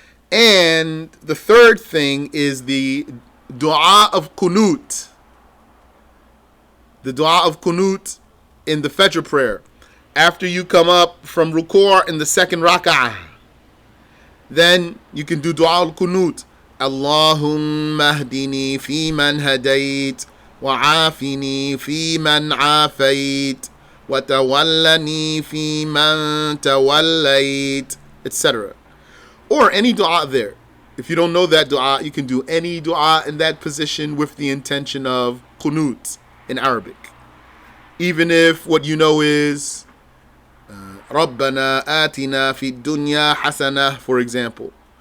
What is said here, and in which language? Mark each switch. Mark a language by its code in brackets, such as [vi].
[en] And the 3rd thing is the dua of qunut. The dua of qunut in the Fajr prayer. After you come up from ruku' in the 2nd rak'ah, then you can do dua al-qunut. [ar] Allahumma hdini fi man hadayt, وعافني في من عافيت وتولني في من توليت, etc. [en] Or any dua there. If you don't know that dua, you can do any dua in that position with the intention of qunut in Arabic. Even if what you know is [ar] رَبَّنَا آتِنَا فِي الدُّنْيَا حَسَنَةً, [en] for example.